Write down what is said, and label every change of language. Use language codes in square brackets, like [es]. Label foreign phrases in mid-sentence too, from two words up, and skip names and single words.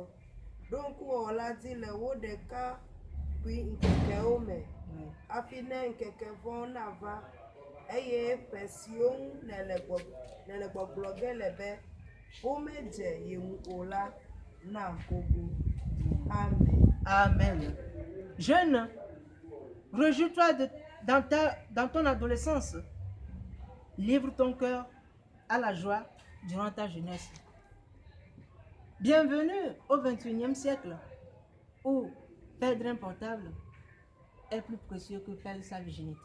[ee] Ɖo ŋku wɔwɔ la dzi le wo ɖekakpui ŋkekewo me. Hafi ne ŋkeke vɔ̃ nava. Eye ƒe siwo ŋu nele gbɔgblɔ ge le be womedze ye ŋu o la na gogo. Amen. Amen. [fr] Jeune, réjouis-toi dans ton adolescence. Livre ton cœur à la joie durant ta jeunesse. Bienvenue au 21e siècle où perdre un portable est plus précieux que perdre sa virginité.